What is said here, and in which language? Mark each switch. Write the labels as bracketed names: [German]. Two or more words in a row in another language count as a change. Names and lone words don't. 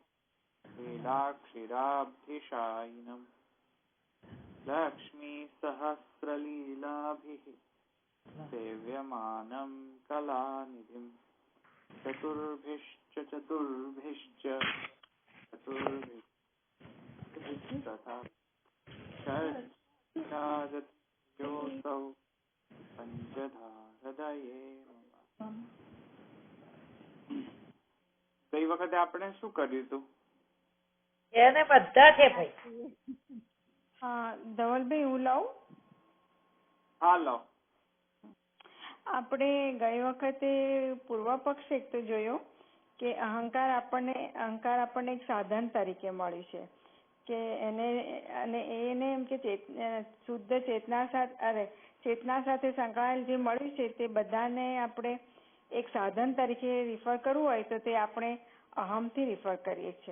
[Sanskrit] लीलाक्षिराब्धिशायिनम् लक्ष्मीसहस्रलीलाभिः सेव्यमानं कलानिधिं चतुर्भिश्च तथा षड्योऽसौ पञ्चधा हृदये मम। [Gujarati] ગઈ વખતે આપણે શું કર્યું હતું? એને બધા છે ભાઈ. હા ધવલભાઈ હું લઉં? હા લો. આપણે ગઈ વખતે પૂર્વ પક્ષ એક તો જોયો કે અહંકાર આપણને એક સાધન તરીકે મળ્યું છે કે એને એમ કે શુદ્ધ ચેતના સાથે સંકળાયેલ જે મળ્યું છે તે બધાને આપણે એક સાધન તરીકે રિફર કરવું હોય તો તે આપણે અહમથી રિફર કરીએ છીએ.